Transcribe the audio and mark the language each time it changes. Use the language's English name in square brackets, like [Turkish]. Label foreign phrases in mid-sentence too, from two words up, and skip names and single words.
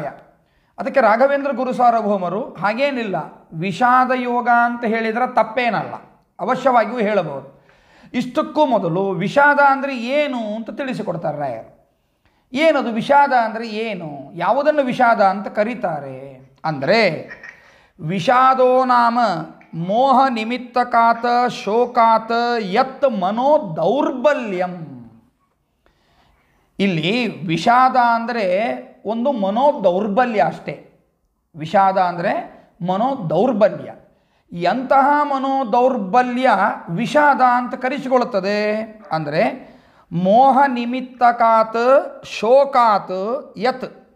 [Kannada] ಅದಕ್ಕೆ ರಾಘವೇಂದ್ರ ಗುರು ಸಾರ್ವಭೌಮರು ಹಾಗೇನಿಲ್ಲ, ವಿಷಾದ ಯೋಗ ಅಂತ ಹೇಳಿದರೆ ತಪ್ಪೇನಲ್ಲ, ಅವಶ್ಯವಾಗಿಯೂ ಹೇಳಬಹುದು. ಇಷ್ಟಕ್ಕೂ ಮೊದಲು ವಿಷಾದ ಅಂದರೆ ಏನು ಅಂತ ತಿಳಿಸಿಕೊಡ್ತಾರೆ ರಾಯರು. ಏನದು ವಿಷಾದ ಅಂದರೆ ಏನು, ಯಾವುದನ್ನು ವಿಷಾದ ಅಂತ ಕರೀತಾರೆ ಅಂದರೆ [Sanskrit] ವಿಷಾದೋ ನಾಮ ಮೋಹ ನಿಮಿತ್ತಕಾತ ಶೋಕಾತ ಯತ್ ಮನೋ ದೌರ್ಬಲ್ಯಂ. [Kannada] ಇಲ್ಲಿ ವಿಷಾದ ಅಂದರೆ ಒಂದು ಮನೋ ದೌರ್ಬಲ್ಯ ಅಷ್ಟೇ. ವಿಷಾದ ಅಂದರೆ ಮನೋ ದೌರ್ಬಲ್ಯ. ಎಂತಹ ಮನೋ ದೌರ್ಬಲ್ಯ ವಿಷಾದ ಅಂತ ಕರೆಸಿಕೊಳ್ಳುತ್ತದೆ ಅಂದರೆ [Sanskrit] ಮೋಹ ನಿಮಿತ್ತಕಾತ್ ಶೋಕಾತ್ ಯತ್.